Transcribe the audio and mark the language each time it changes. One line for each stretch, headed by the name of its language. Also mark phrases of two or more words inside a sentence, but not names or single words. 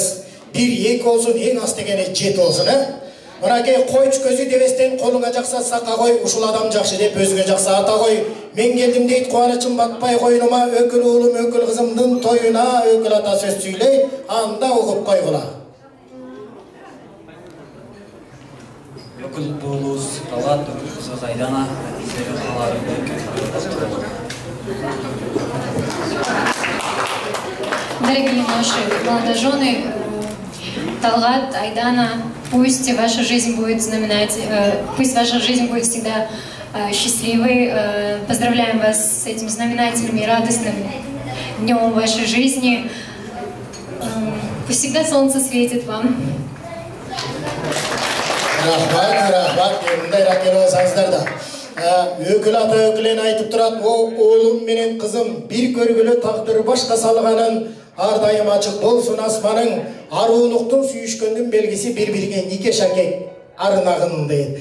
Kyrgyz: 1-2 болсун, эң аз дегени 7 болсун, Мынакей койчу көзү дебестен колуңа жакса сака кой, ушул адам жакшы деп өзүңө жакса ата кой. Мен келдим дейт, кубанычым батпай койнума, өкүл уулум, өкүл кызымдын тоюна өкүл ата сөз сүйлөй, анда угуп койгула. Өкүл уулубуз Талгат, өкүл кызы Айдана, сени кааларым.
Russian: Дорогие наши молодожены, Талгат, Айдана, пусть ваша жизнь будет пусть ваша жизнь будет всегда счастливой. Поздравляем вас с этим знаменательным и радостным днем вашей жизни. Пусть всегда солнце светит вам.
Kyrgyz: Рахмат, мындай ракет болсаңыздар да. Өкүл ата өкүлен айтып турат, оолум менен кызым бир көргүлө тагдыр башка салганын, ар дайым ачык болсун асманың, аруулуктун сүйүшкөндүн белгиси бири-бириге нике шакек арнагын дейт.